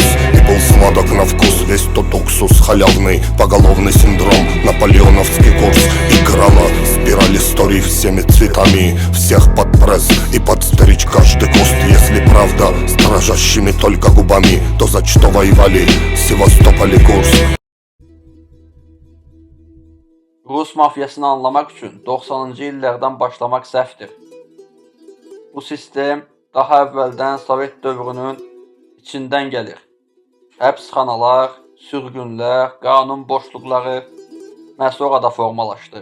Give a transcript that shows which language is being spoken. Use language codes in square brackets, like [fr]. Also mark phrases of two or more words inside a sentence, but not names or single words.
[ru] И был сладок на вкус весь тот уксус халявный, поголовный синдром, наполеоновский курс. Играла спираль историй всеми цветами, всех под пресс и подстричь каждый куст. Если правда с дрожащими только губами, то за что воевали Севастополь и Курск? [az] Rus mafiyasını anlamaq üçün 90-cı illərdən başlamaq səhvdir. Bu sistem daha əvvəldən Sovet dövrünün içindən gəlir. Həbsxanalar, sürgünlər, qanun boşluqları məhz orada formalaşdı.